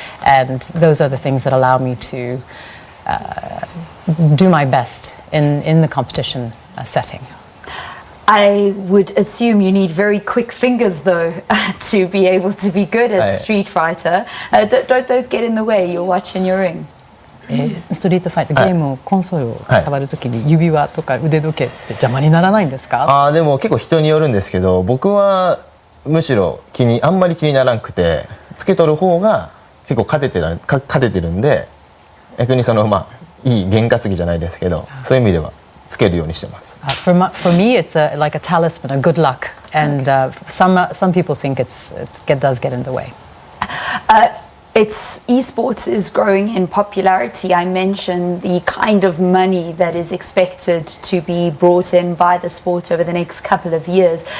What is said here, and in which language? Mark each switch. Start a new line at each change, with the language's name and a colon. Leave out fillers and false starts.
English: And those are the things that allow me to do my best in the competition setting. I would assume you need very quick fingers, though, to be able to be good at Street Fighter. Don't those get in the way, your watch and your ring?
Japanese: ストリートファイターゲームをコンソールを触るときに指輪とか腕時計って邪魔にならないんですか？でも結構人によるんですけど、僕はむしろあんまり気にならなくて、つけとる方が結構勝ててるんで、逆にいい験担ぎじゃないですけど、そういう意味ではつけるようにしてます。
English: For me, it's like a talisman, a good luck, and some people think it does get in the way. Esports is growing in popularity. I mentioned the kind of money that is expected to be brought in by the sport over the next couple of years.